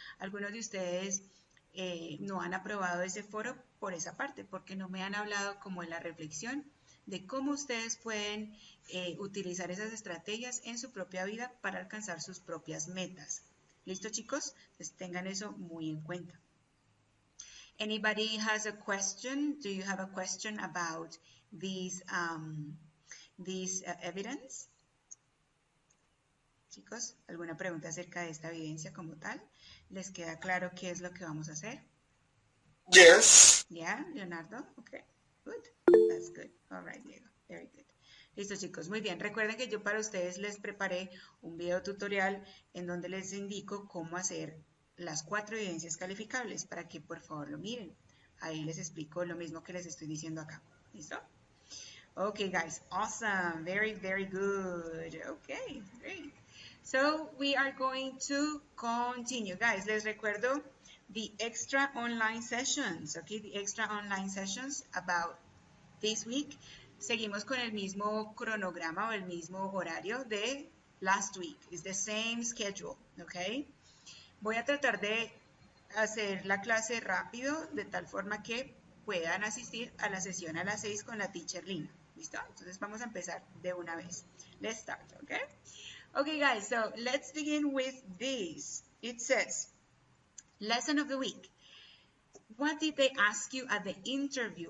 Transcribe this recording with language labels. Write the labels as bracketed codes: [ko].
[es] Algunos de ustedes no han aprobado ese foro por esa parte, porque no me han hablado como en la reflexión de cómo ustedes pueden utilizar esas estrategias en su propia vida para alcanzar sus propias metas. ¿Listo, chicos? Entonces tengan eso muy en cuenta. [en] Anybody has a question? Do you have a question about these evidence? [es] Chicos, ¿alguna pregunta acerca de esta evidencia como tal? ¿Les queda claro qué es lo que vamos a hacer? [en] Yes. Yeah, Leonardo? Okay, good. That's good. All right, Diego. Very good. [es] Listo, chicos. Muy bien. Recuerden que yo para ustedes les preparé un video tutorial en donde les indico cómo hacer las 4 evidencias calificables para que por favor lo miren. Ahí les explico lo mismo que les estoy diciendo acá. ¿Listo? [en] Okay, guys. Awesome. Very, very good. Okay, great. So we are going to continue. Guys, [es] les recuerdo [en] the extra online sessions, okay? The extra online sessions about this week. [es] Seguimos con el mismo cronograma o el mismo horario de [en] last week. It's the same schedule, okay? [es] Voy a tratar de hacer la clase rápido de tal forma que puedan asistir a la sesión a las 6 con la teacher Lina. ¿Listo? Entonces vamos a empezar de una vez. [en] Let's start, okay? Okay, guys, so let's begin with this. It says, lesson of the week. What did they ask you at the interview?